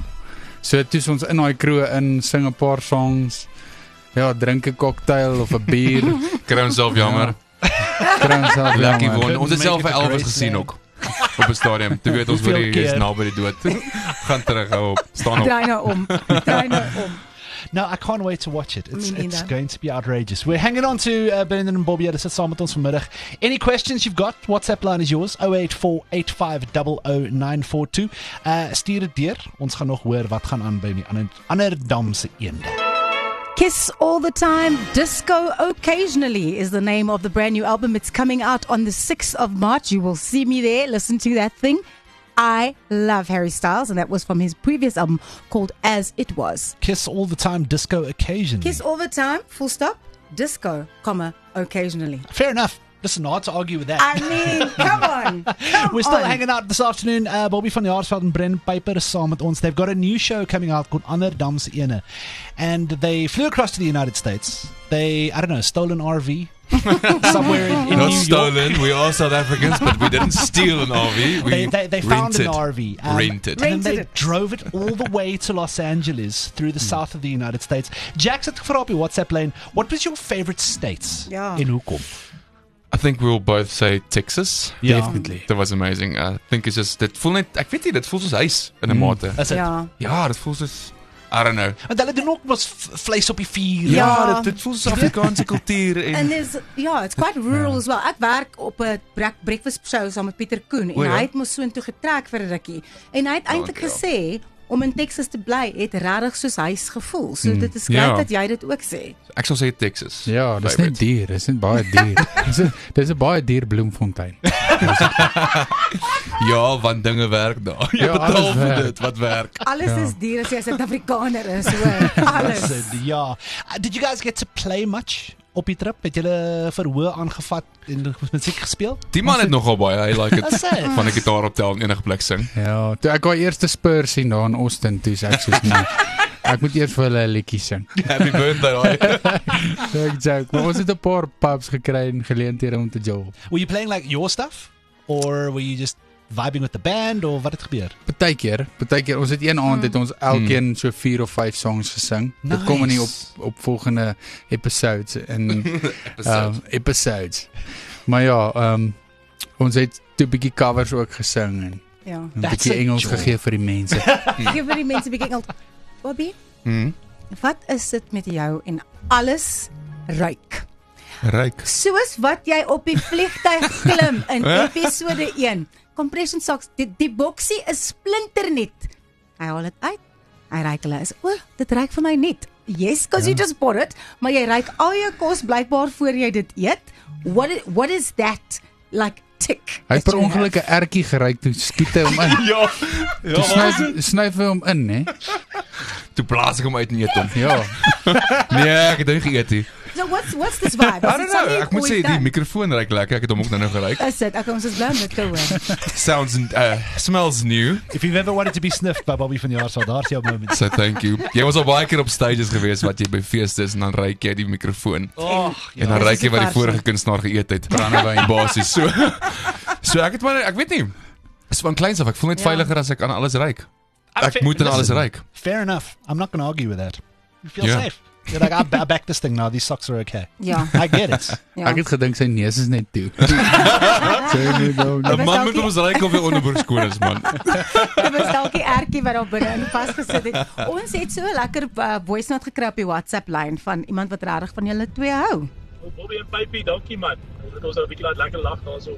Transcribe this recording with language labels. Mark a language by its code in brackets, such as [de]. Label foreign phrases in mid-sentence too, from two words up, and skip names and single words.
[af] So toe is ons in daai kroeg in, sing 'n paar songs. Ja, drink 'n cocktail of 'n bier. Kry ons self jammer. [en] Lucky won. [af] Ons het self vir Elvis gesien ook. Op 'n stadium. Toe weet ons Hoeveel hoe die is keer? naby die dood. Gaan terug hou op. Staan op. Draai nou om. [en] No, I can't wait to watch it. It's Me neither. going to be outrageous. We're hanging on to Brendan and Bobby. [af] Dit sit saam met ons vanmiddag. [en] Any questions you've got? WhatsApp line is yours. 0848500942. [af] Stuur dit deur. Ons gaan nog hoor wat gaan aan by die ander damse eende. [en] Kiss All the Time, Disco Occasionally is the name of the brand new album. It's coming out on the 6th of March. You will see me there. Listen to that thing. I love Harry Styles, and that was from his previous album called As It Was. Kiss All the Time, Disco Occasionally. Kiss all the time, full stop, disco, comma, occasionally. Fair enough. Listen, hard to argue with that. I mean, come on. We're still hanging out this afternoon. [af] Bobby van Jaarsveld and Brendan Piper is saam met ons. [en] They've got a new show coming out called Ander Damse Ene. And they flew across to the United States. They, I don't know, stole an RV somewhere in Not New York. stolen. We are South Africans, but we didn't steal an RV. We They found rented. an RV. Rented. And then they Rented it. drove it all the way to Los Angeles through the south of the United States. [af] Jack het gevra op die WhatsApp lane, [en] what was your favorite states [af] Ja. in hoekom? [en] I think we'll both say Texas. Ja. Definitely. That was amazing. I think it's just, [af] dit voel net, ek weet nie, dit voel soos huis in 'n mate. Is it? Ja. Ja, dit voel soos, [en] I don't know. [af] Want hulle doen ook mos vleis op die vuur. Ja. Dit voel soos Afrikaanse kultuur And en [en] there's, yeah, it's quite rural as well. [af] Ek werk op 'n [en] breakfast show [af] saam met Pieter Koen en ja? hy het mos so intoe getrek vir 'n rukkie. En hy het eintlik ja. gesê om in Texas te bly het regtig soos huis gevoel. So dit is Ja. grait dat jy dit ook sê. ek sal sê Texas. Ja, dis net Favorite. duur, dis net baie duur. Dis 'n baie duur Bloemfontein. Ja, want dinge werk daar. Jy Ja, betaal alles vir werk. dit wat werk. Alles is duur as jy 'n Suid-Afrikaner is, hoor. Alles. [en] Is it? Ja. Did you guys get to play much [af] op die [en] trip? [af] Het julle verhoor aangevat en musiek gespeel? Die man het nogal baie, hy like Is it. it? Van 'n gitaar optel en enige plek sing. Ja, toe ek daai eerste Spurs sien daar in Austin, toe sê ek soos nee. Ek moet eers vir hulle 'n liedjie sing. [en] Happy birthday. [af] Ek joke, maar ons het 'n paar pubs gekry en geleenthede om te jol. [en] Were you playing like your stuff? Or were you just vibing with the band? [af] Or wat het gebeur? Partykeer, ons het een aand het ons elkeen so 4 of 5 songs gesing. Dit kom in die op volgende episodes en episodes. Maar ja, ons het 'n bietjie covers ook gesing en Ja. 'n [en] That's [af] bietjie [en] a [af] Engels [en] joy. [af] gegee vir die mense. Gee vir die mense 'n bietjie Engels. Bobby, Mhm. wat is dit met jou en alles ruik? Ryk. Soos wat jy op die vliegtuig klim in episode 1. [en] Compression socks, [af] die boksie is splinternuut. Hy haal dit uit. Hy ruik hulle is, dit ruik vir my net. [en] Yes, because you just bought it, [af] maar jy ruik al jou kos blykbaar voor jy dit eet. [en] What is that like tick? [af] Hy het per [en] that you [af] ongeluk 'n ertjie geryk toe skiet hy hom in. Ja. Toe snyf hy hom in, hè? Toe blaas ek hom uit en eet hom. Ja. Nee, ek het nie geëet nie. [en] So what's this vibe? I don't know. [af] Ek moet sê die mikrofoon ruik lekker. Ek het hom ook nou geruik. Is dit? Ek ons is bly om dit te hoor. [en] Sounds smells new. If you've ever wanted to be sniffed by Bobby van Jaarsveld, [af] daar's jou moment. [en] So thank you. [af] Jy was al baie keer op stages gewees wat jy by feeste is en dan ruik jy die mikrofoon. Oh, En dan Dis ruik jy die wat die versie. vorige kunstenaar geëet het. Brandewyn basies. So ek het maar ek weet nie. Is van kleins af ek voel net Ja. veiliger as ek aan alles ruik. Ek moet aan alles ruik. [en] Fair enough. I'm not going to argue with that. You feel Yeah. safe. You're like, I back this thing now. These socks are okay. Ja. I get it. Ja. [af] Ek het gedink sy neus is net toe. Nou, 'n man moet ons ruik of hy onderbroek skoon is man. Dit was dalk die ertjie wat daar binne in vasgesit het. Ons het so 'n lekker [en] voice note [af] gekry op die WhatsApp lyn van iemand wat regtig van julle twee hou. Bobby en Pypie, dankie man. Dit ons nou 'n bietjie laat lekker lag daarso.